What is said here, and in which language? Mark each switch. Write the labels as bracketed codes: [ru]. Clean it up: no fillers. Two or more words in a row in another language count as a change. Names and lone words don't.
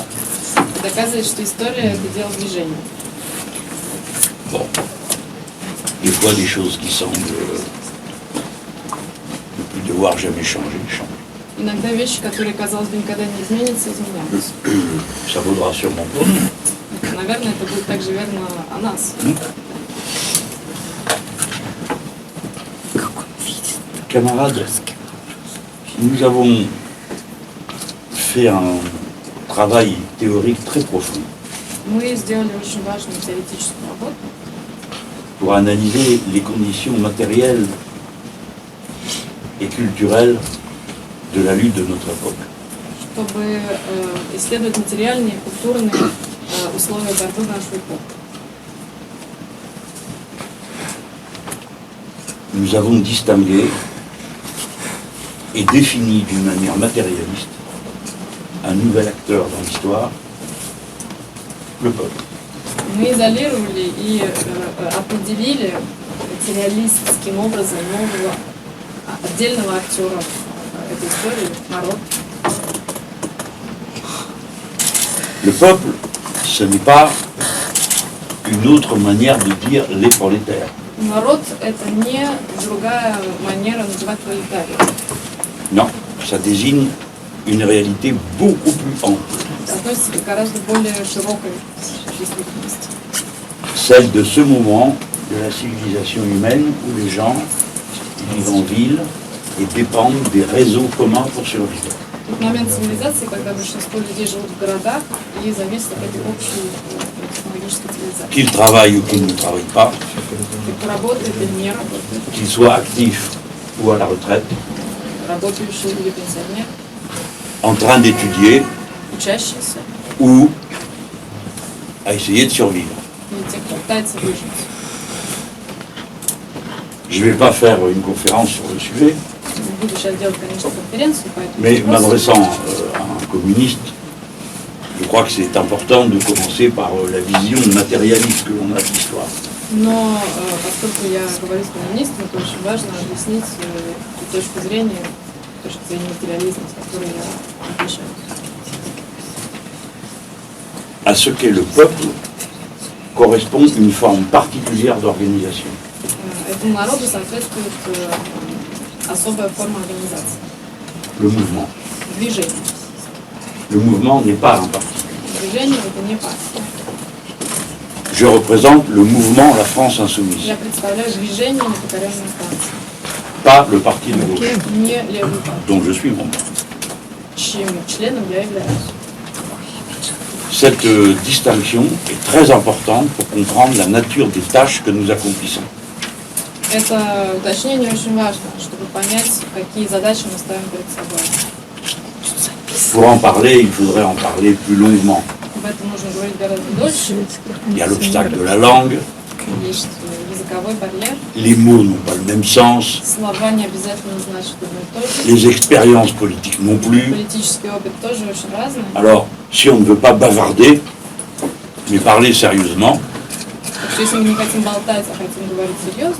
[ru] Это доказывает, что история – это дело движения. [fr] Bon. Des fois, des choses qui semblent ne plus devoir jamais changer, changent. [ru] Иногда вещи, которые, казалось бы, никогда не изменятся, изменяются. [fr] Ça vaudra sûrement pour nous. [ru] Наверное, это будет также верно о нас. [fr] Camarades, nous avons fait un travail théorique très profond [ru] Мы сделали очень важную теоретическую работу, [fr] pour analyser les conditions matérielles et culturelles de la lutte de notre époque. [ru] чтобы исследовать материальные и культурные условия борьбы в нашу эпоху. [fr] Nous avons distingué et défini d'une manière matérialiste un nouvel acteur dans l'histoire, le peuple. [ru] Мы изолировали и определили материалистским образом нового отдельного актера этой истории – народ. [fr] Le peuple, ce n'est pas une autre manière de dire les prolétaires. [ru] Народ – это не другая манера называть пролетариат. [fr] Non, ça désigne une réalité beaucoup plus ample, [ru] Это относится к гораздо более широкой действительности. [fr] celle de ce moment de la civilisation humaine où les gens vivent en ville et dépendent des réseaux communs pour survivre. [ru] Тот момент цивилизации, когда большинство людей живут в городах и зависят от этой общей технологической цивилизации. [fr] Qu'ils travaillent ou qu'ils ne travaillent pas, [ru] Кто работает или не работает, [fr] qu'ils soient actifs ou à la retraite, [ru] работающие или пенсионер, [fr] en train d'étudier [ru] учащиеся [fr] ou à essayer de survivre. [ru] и те, кто пытается выжить. [fr] Je ne vais pas faire une conférence sur le sujet, [ru] Не буду сейчас делать, конечно, конференцию по этому [fr] mais [ru] вопросу. [fr] m'adressant à un communiste, je crois que c'est important de commencer par la vision matérialiste que l'on a de l'histoire. [ru] Но поскольку я говорю с коммунистами, то очень важно объяснить ту точку зрения материализма, с которой я обращаюсь. [fr] À ce qu'est le peuple correspond une forme particulière d'organisation. [ru] Этому народу соответствует особая форма организации. [fr] Le mouvement. [ru] Движение. [fr] Le mouvement n'est pas un parti. [ru] Движение – это не партия. [fr] Je représente le mouvement La France Insoumise, [ru] Я представляю движение непокоренной Франции, [fr] pas le parti de gauche, [ru] не левую партию, [fr] dont je suis membre. [ru] чьим членом я являюсь. [fr] Cette distinction est très importante pour comprendre la nature des tâches que nous accomplissons. [ru] Это уточнение очень важно, чтобы понять, какие задачи мы ставим перед собой. [fr] Pour en parler, il faudrait en parler plus longuement. [ru] Об этом нужно говорить гораздо дольше. [fr] Il y a l'obstacle de la langue, [ru] Есть языковой барьер. [fr] les mots n'ont pas le même sens, [ru] Слова не обязательно значат одно и то же. [fr] les expériences politiques non plus. [ru] Политический опыт тоже очень разный. [fr] Alors, si on ne veut pas bavarder, mais parler sérieusement, [ru] Так что если мы не хотим болтать, а хотим говорить серьезно,